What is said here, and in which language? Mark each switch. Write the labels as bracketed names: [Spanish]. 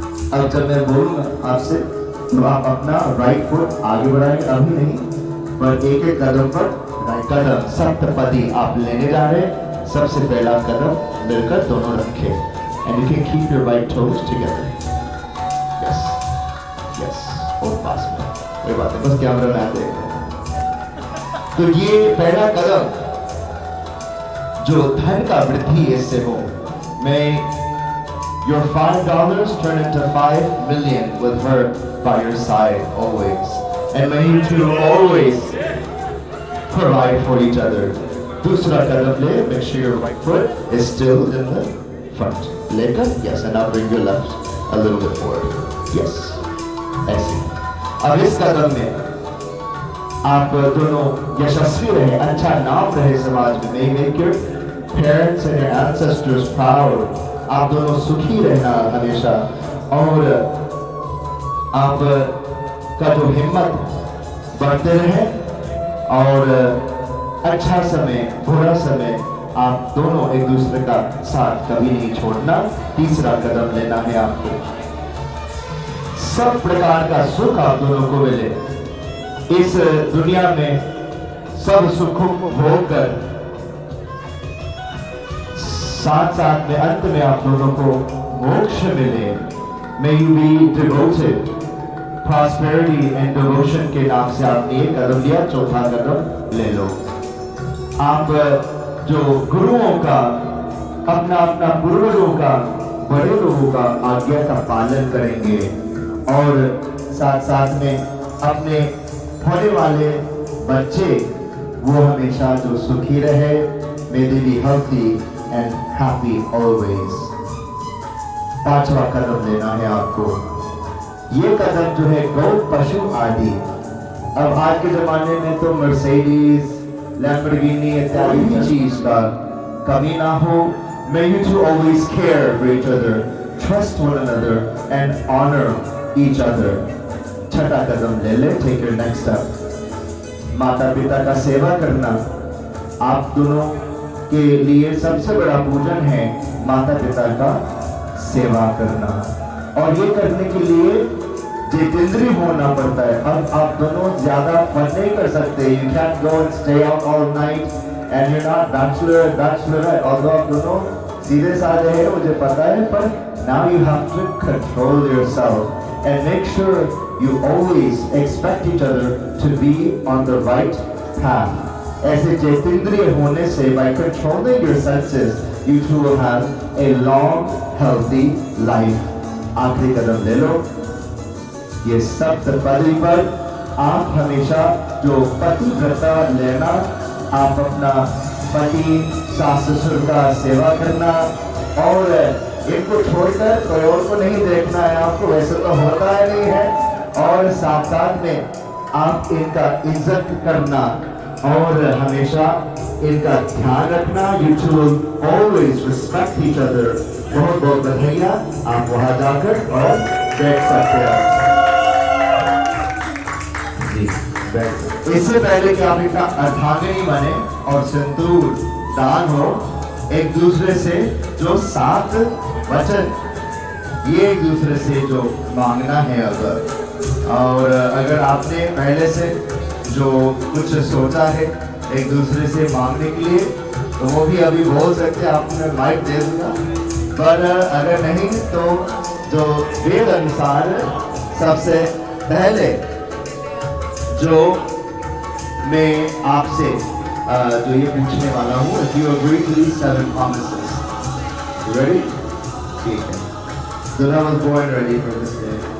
[Hindi] अब जब मैं बोलूँगा आपसे तो आप अपना राइट फुट आगे बढ़ाएंगे, अभी नहीं पर एक एक कदम पर राइट कदम सप्तपदी आप लेने जा रहे हैं। सबसे पहला कदम मिलकर दोनों रखें, [English] And you can keep your right toes together. [Hindi] Yes yes, और पास में कोई बात नहीं, बस कैमरा में आते हैं। तो ये पहला कदम जो धन का वृद्धि इससे हो, मैं [English] your $5 turn into 5 million with her by your side always, and may you two always provide for each other. [Hindi] दूसरा कदम ले, [English] make sure your right foot is still in the front. Later, yes, and now bring your left a little bit forward. [Hindi] Yes, ऐसे. अब इस कदम में आप दोनों यशस्वी रहे, अच्छा नाम रहे समाज में. [English] May make your parents and your ancestors proud. [Hindi] आप दोनों सुखी रहना हमेशा, और आप का जो हिम्मत बढ़ते रहे, और अच्छा समय बुरा समय आप दोनों एक दूसरे का साथ कभी नहीं छोड़ना. तीसरा कदम लेना है आपको. सब प्रकार का सुख आप दोनों को मिले. इस दुनिया में सब सुखों को भोग कर साथ साथ में अंत में आप दोनों को मोक्ष मिले. [English] May you be devoted. Prosperity and devotion [Hindi] के नाम से आपने एक कदम लिया, चौथा कदम ले लो. आप जो गुरुओं का, अपना अपना पूर्वजों का, बड़े लोगों का आज्ञा का पालन करेंगे, और साथ साथ में अपने होने वाले बच्चे वो हमेशा जो सुखी रहे. [English] May they be healthy and happy always. [Hindi] पांचवा कदम लेना है आपको. ये कदम जो है गौ पशु आदि. अब आज के जमाने में तो मर्सिडीज, लैम्बोर्गिनी इत्यादि चीज का कमी ना हो. [English] May you two always care for each other, trust one another and honor each other. [Hindi] छठा कदम ले ले. [English] Take your next step. [Hindi] माता पिता का सेवा करना. आप दोनों के लिए सबसे बड़ा पूजन है माता पिता का सेवा करना, और ये करने के लिए जितेंद्रिय होना पड़ता है. अब आप दोनों ज्यादा फन नहीं कर सकते. [English] You can't go and stay out all night and you're not bachelor. [Hindi] although आप दोनों सीधे साधे हैं मुझे पता है, पर [English] now you have to control yourself and make sure you always expect each other to be on the right path. [Hindi] ऐसे जितेंद्रिय होने से, [English] by controlling your senses, you two will have a long, healthy life. [Hindi] आखिरी कदम ले लो. ये सप्त पदी पर आप हमेशा जो पतिव्रता लेना, आप अपना पति सास ससुर का सेवा करना, और इनको छोड़कर कोई और को नहीं देखना है आपको. वैसे तो होता है नहीं है. और साथ साथ में आप इनका इज्जत करना और हमेशा इनका ध्यान रखना. [English] You two will always respect each other. [Hindi] बहुत बहुत बधाइयाँ. आप वहाँ जाकर और बैठ सकते हैं. जी, बैठ. इससे पहले कि आप इनका अर्धांगिनी बने और सिंदूर दान हो, एक दूसरे से जो 7 वचन, ये एक दूसरे से जो मांगना है. और अगर आपने पहले से जो कुछ सोचा है एक दूसरे से मांगने के लिए, तो वो भी अभी बोल सकते हैं. आपने माइक दे दूंगा, पर अगर नहीं तो जो वेद अनुसार सबसे पहले जो मैं आपसे जो ये पूछने वाला हूँ, [English] if you agree to these 7 promises, you ready? [Hindi] ठीक है. [English] So I was born ready for this day.